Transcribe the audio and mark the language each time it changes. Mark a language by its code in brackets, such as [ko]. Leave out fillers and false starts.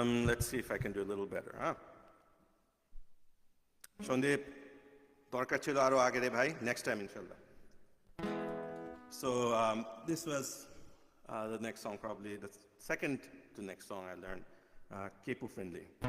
[en] Let's see if I can do a little better, huh? [bn] Shandip, দরকার ছিল আরো আগে রে ভাই, [en] next time inshallah. So this was the next song, probably the second to next song I learned, Kepu Friendly.